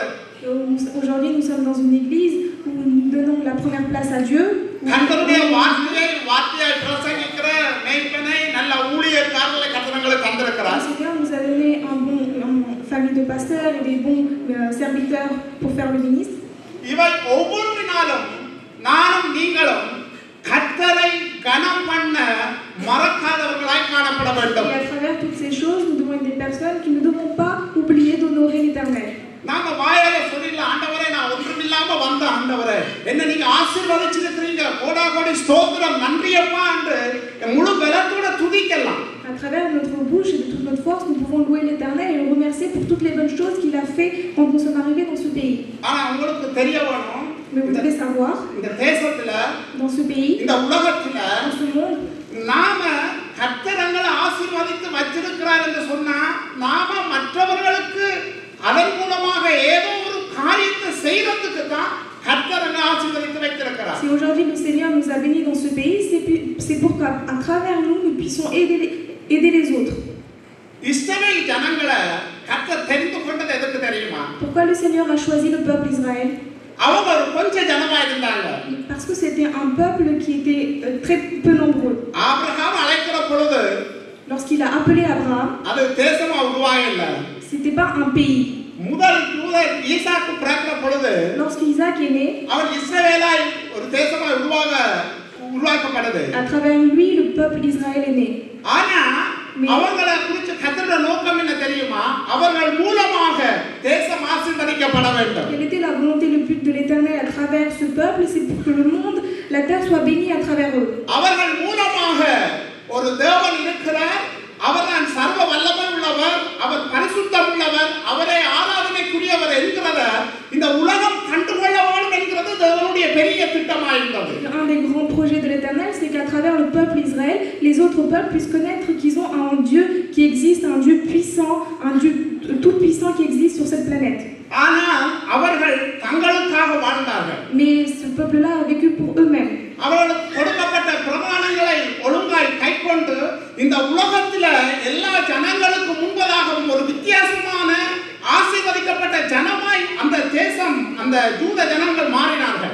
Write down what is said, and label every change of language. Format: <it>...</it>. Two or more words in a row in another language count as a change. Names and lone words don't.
<fr>Aujourd'hui, nous sommes dans une église où nous donnons la première place à Dieu.</fr> <ta>கர்த்தருடைய வார்த்தையை பிரசங்கிக்கிற மேய்ப்பனை நல்ல ஊழியக்காரர்களை கர்த்தர் தந்திருக்கிறார்.</ta> <fr>Le Seigneur nous a donné une famille de pasteurs et des bons serviteurs pour faire le ministre.</fr> <ta>இவை ஒவ்வொன்றினாலும் நானும் நீங்களும் கர்த்தரை கனம் பண்ண மறக்காதவர்களாய் காணப்பட வேண்டும்.</ta> <fr>Et à travers toutes ces choses, nous devons être des personnes qui ne devons pas oublier d'honorer l'Éternel.</fr> <ta>நாம வாயால சொல்லிடல, ஆண்டவரே நான் ஒன்றுமில்லாம வந்த ஆண்டவரே என்ன நீங்க ஆசீர்வதிச்சிருக்கிறீங்க, கோடா கோடி ஸ்தோத்திரம் நன்றியப்பா என்று முழு பலத்தோட துதிக்கலாம்.</ta> <fr>À travers notre bouche et de toute notre force, nous pouvons louer l'Éternel et le remercier pour toutes les bonnes choses qu'il a fait quand nous sommes arrivés dans ce pays.</fr> <ta>ஆனா உங்களுக்கு தெரிய வேணும்,</ta> <fr>Mais vous devez savoir,</fr> <ta>இந்த தேசத்துல</ta> <fr>dans ce pays,</fr> <ta>இந்த உலகத்துல</ta> <fr>dans ce monde,</fr> <ta>நாம கர்த்தரங்களை ஆசீர்வதித்து வச்சிருக்கிறார் என்று சொன்னா நாம மற்றவர்களுக்கு அதன் மூலமாக ஏதோ ஒரு காரியத்தை செய்யறதுக்கு தான் கர்த்தர் ஆசீர்வதித்து வைத்திருக்கிறார்.</ta> <fr>Si aujourd'hui le Seigneur nous a bénis dans ce pays, c'est pour qu'à travers nous, nous puissions aider les autres.</fr> <ta>இஸ்ரவேல் ஜனங்களை கர்த்தர் தெரிந்து கொண்டது எதுக்கு தெரியுமா?</ta> <fr>Pourquoi le Seigneur a choisi le peuple Israël?</fr> <ta>அவங்க ஒரு கொஞ்ச ஜனமா இருந்தாங்க.</ta> <fr>Parce que c'était un peuple qui était très peu nombreux.</fr> <ta>ஆபிரகாம் அழைக்கிற பொழுது</ta> <fr>Lorsqu'il a appelé Abraham,</fr> <ta>அது தேசமா உருவாகல.</ta> <fr>c'était pas un pays.</fr> <ta>முதல் தூதர் ஈசாக்கு பிறக்கிற பொழுது</ta> <fr>Lorsqu'Isaac est né,</fr> <ta>அவன் இஸ்ரவேலாய் ஒரு தேசமா உருவாக்கப்படுது.</ta> <fr>à travers lui, le peuple Israël est né.</fr> <ta>ஆனா அவங்கள குறித்து கர்த்தருடைய நோக்கம் என்ன தெரியுமா? அவர்கள் மூலமாக தேசம் ஆசீர்வதிக்கப்பட வேண்டும்.</ta> <fr>Quelle était la volonté, le but de l'Éternel à travers ce peuple? C'est pour que le monde, la terre soit bénie à travers eux.</fr> <ta>அவர்கள் மூலமாக ஒரு தேவன் இருக்கிறார். அவர்தான் சர்வ வல்லமை உள்ளவர், அவர் பரிசுத்தம் உள்ளவர், அவரை ஆராதனைக்குரியவர் என்கிறத இந்த உலகம் கண்டுகொள்ள வேண்டும் என்கிறது தேவனுடைய பெரிய திட்டமாயிருந்தது.</ta> <fr>Un des grands projets de l'Éternel, c'est qu'à travers le peuple Israël, les autres peuples puissent connaître qu'ils ont un Dieu qui existe, un Dieu puissant, un Dieu tout puissant qui existe sur cette planète.</fr> <ta>ஆனால் அவர்கள் தங்களுக்காக வாழ்ந்தார்கள்.</ta> <fr>Mais ce peuple-là a vécu pour eux-mêmes.</fr> <ta>அவர்களுக்கு கொடுக்கப்பட்ட பிரமாணங்களை ஒழுங்காய் கைக்கொண்டு இந்த உலகத்துல எல்லா ஜனங்களுக்கு முன்பதாகவும் ஒரு வித்தியாசமான ஆசீர்வதிக்கப்பட்ட ஜனமாய் அந்த தேசம் அந்த யூத ஜனங்கள் மாறினார்கள்.</ta>